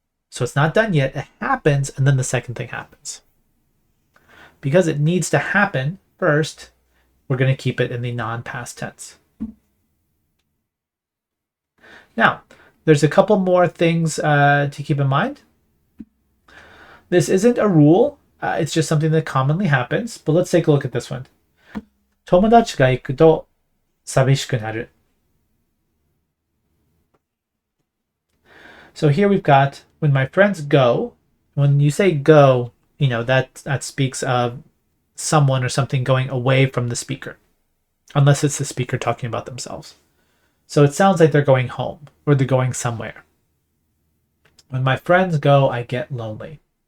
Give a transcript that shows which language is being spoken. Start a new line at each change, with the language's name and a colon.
English: So it's not done yet. It happens, and then the second thing happens. Because it needs to happen first, we're going to keep it in the non-past tense. Now, there's a couple more things to keep in mind. This isn't a rule. It's just something that commonly happens. But let's take a look at this one.
Japanese: 友達が行くと寂しくなる.
English: So here we've got when my friends go. When you say go, that speaks of someone or something going away from the speaker, unless it's the speaker talking about themselves. So it sounds like they're going home or they're going somewhere. When my friends go, I get lonely.